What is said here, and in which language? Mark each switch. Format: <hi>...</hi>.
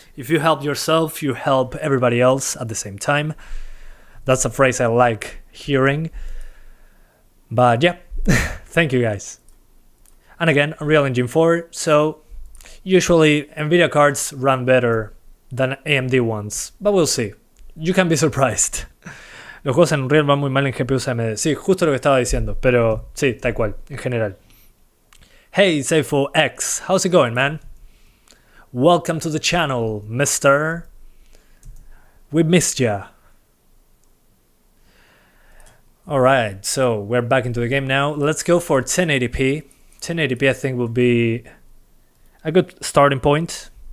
<en>If you help yourself, you help everybody else at the same time. That's a phrase I like hearing. But yeah, thank you guys. And again, Unreal Engine 4, so usually Nvidia cards run better than AMD ones, but we'll see. You can be surprised.</en> <es>Los juegos en Unreal van muy mal en GPUs AMD. Sí, justo lo que estaba diciendo, pero sí, tal cual, en general.</es> <en>Hey, Seifo X, how's it going, man? Welcome to the channel, mister. We missed ya. Alright, so we're back into the game now. Let's go for 1080p. 1080p I think will be a good starting point.</en>